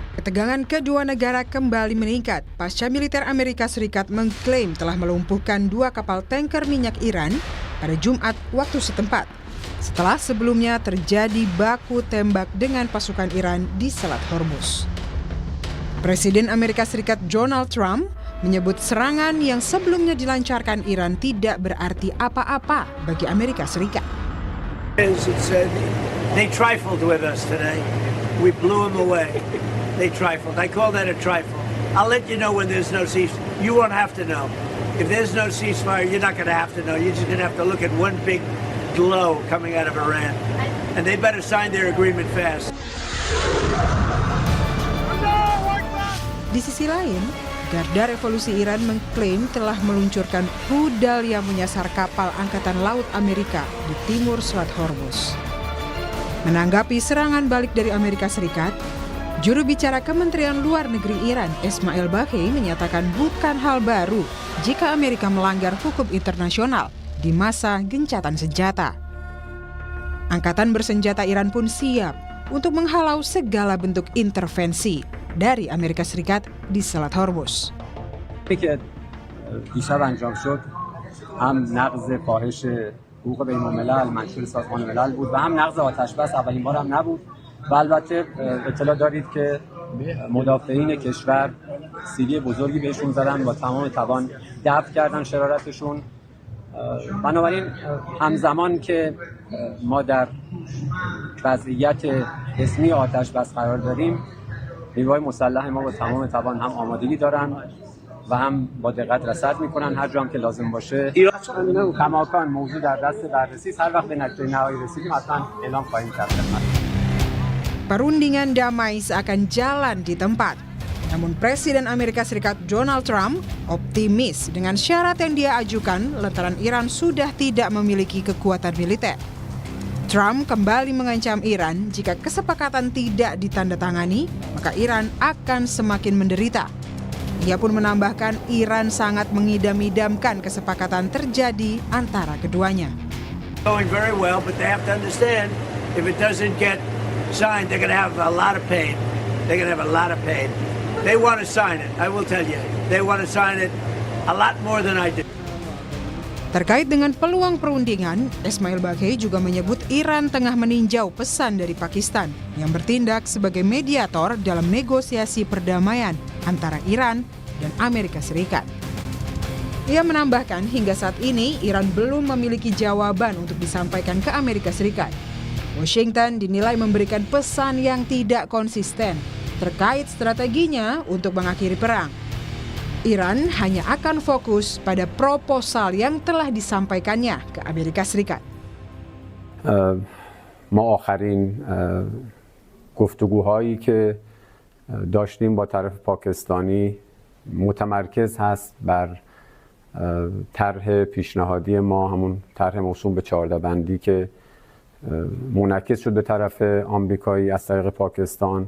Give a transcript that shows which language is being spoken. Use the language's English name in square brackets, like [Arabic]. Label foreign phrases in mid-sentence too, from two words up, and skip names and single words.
[Indonesian] Ketegangan kedua negara kembali meningkat pasca militer Amerika Serikat mengklaim telah melumpuhkan 2 kapal tanker minyak Iran pada Jumat waktu setempat, setelah sebelumnya terjadi baku tembak dengan pasukan Iran di Selat Hormuz. Presiden Amerika Serikat Donald Trump menyebut serangan yang sebelumnya dilancarkan Iran tidak berarti apa-apa bagi Amerika Serikat. [English] They trifled with us today. We blew them away. They trifled. I call that a trifle. I'll let you know when there's no ceasefire. You won't have to know. If there's no ceasefire, you're not going to have to know. You're just going to have to look at one big glow coming out of Iran. And they better sign their agreement fast. [Indonesian] Di sisi lain, Garda Revolusi Iran mengklaim telah meluncurkan rudal yang menyasar kapal Angkatan Laut Amerika di timur Selat Hormuz. Menanggapi serangan balik dari Amerika Serikat, juru bicara Kementerian Luar Negeri Iran, Ismail Baghei, menyatakan bukan hal baru jika Amerika melanggar hukum internasional di masa gencatan senjata. Angkatan bersenjata Iran pun siap untuk menghalau segala bentuk intervensi dari Amerika Serikat di Selat Hormuz. [Persian] دیشب انجام شد هم نقض فاحش حقوق بین الملل منشور سازمان ملل بود و هم نقض آتش بس اولین بار هم نبود و البته اطلاع دارید که مدافعین کشور سیلی بزرگی بهشون زدن با تمام توان دفع کردن شرارتشون. بنابراین همزمان که ما در وضعیت رسمی آتش بس قرار داریم، نیروهای مسلح ما با تمام توان هم آمادگی دارن و هم با دقت رصد میکنن هر جا هم که لازم باشه. کماکان موضوع در دست بررسی است. هر وقت به نتیجه نهایی رسیدیم حتما اعلام خواهیم کرد. [Indonesian] Perundingan damai seakan jalan di tempat. Namun Presiden Amerika Serikat Donald Trump optimis dengan syarat yang dia ajukan lantaran Iran sudah tidak memiliki kekuatan militer. Trump kembali mengancam Iran jika kesepakatan tidak ditandatangani, maka Iran akan semakin menderita. Ia pun menambahkan Iran sangat mengidam-idamkan kesepakatan terjadi antara keduanya. [English] Going very well, but they have to understand if it doesn't get signed, they're going to have a lot of pain. They're going to have a lot of pain. They want to sign it, I will tell you. They want to sign it a lot more than I do. [Indonesian] Terkait dengan peluang perundingan, Ismail Baghei juga menyebut Iran tengah meninjau pesan dari Pakistan yang bertindak sebagai mediator dalam negosiasi perdamaian antara Iran dan Amerika Serikat. Ia menambahkan hingga saat ini Iran belum memiliki jawaban untuk disampaikan ke Amerika Serikat. Washington dinilai memberikan pesan yang tidak konsisten terkait strateginya untuk mengakhiri perang. Iran hanya akan fokus pada proposal yang telah disampaikannya ke Amerika Serikat. [Persian] ما آخرین گفتگوهایی که داشتیم با طرف پاکستانی متمرکز هست بر طرح پیشنهادی ما، همون طرح موسوم به 14 بندی که منعکس شد به طرف آمریکایی از طریق پاکستان.